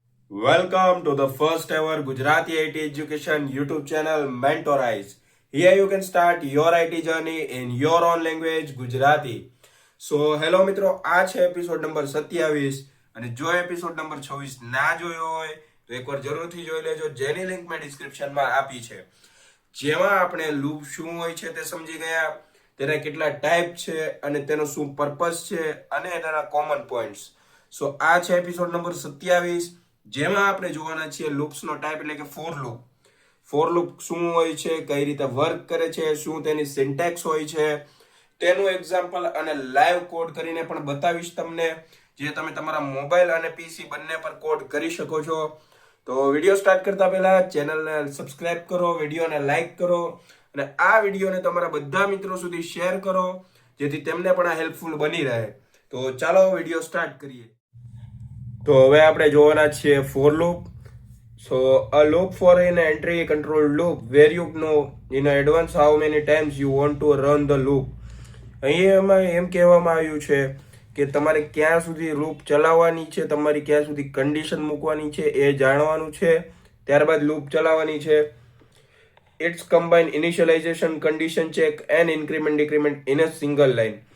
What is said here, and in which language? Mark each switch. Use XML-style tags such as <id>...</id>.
<en>Welcome to the first ever Gujarati IT education YouTube channel Mentorize. Here you can start your IT journey in your own language Gujarati.</en> <gu>Hello મિત્રો, આ છે episode number 27 અને જો episode number 26 ના જોયો હોય તો એકવાર જરૂરથી જોઈ લેજો, જેની લિંક મેં ડિસ્ક્રિપ્શનમાં આપી છે. જેમાં આપણે લૂપ શું હોય છે તે સમજી ગયા, તેના કેટલા ટાઈપ છે અને તેનો શું પર્પસ છે અને એના કોમન પોઈન્ટ્સ. આ છે એપિસોડ નંબર 27, જેમાં આપણે જોવાના છીએ લૂપ્સનો ટાઈપ એટલે કે ફોર લૂપ. ફોર લૂપ શું હોય છે, કઈ રીતે વર્ક કરે છે, શું તેની સિન્ટેક્સ હોય છે, તેનું એક્ઝામ્પલ અને લાઈવ કોડ કરીને પણ બતાવીશ તમને, જે તમે તમારા મોબાઈલ અને પીસી બંને પર કોડ કરી શકો છો. તો વિડીયો સ્ટાર્ટ કરતા પહેલા ચેનલને સબસ્ક્રાઇબ કરો, વિડીયોને લાઈક કરો અને આ વિડીયોને તમારા બધા મિત્રો સુધી શેર કરો, જેથી તેમને પણ આ હેલ્પફુલ બની રહે. તો ચાલો વિડીયો સ્ટાર્ટ કરીએ. તો હવે આપણે જોવાના છીએ for loop.</gu> <en>A loop for an entry control loop where you know in advance how many times you want to run the loop.</en> <gu>અહીં એમાં એમ કહેવામાં આવ્યું છે કે તમારે ક્યાં સુધી લૂપ ચલાવવાની છે, તમારી ક્યાં સુધી કન્ડિશન મૂકવાની છે એ જાણવાનું છે, ત્યારબાદ લૂપ ચલાવવાની છે.</gu> <en>It's combine initialisation, condition check and increment decrement in a single line.</en>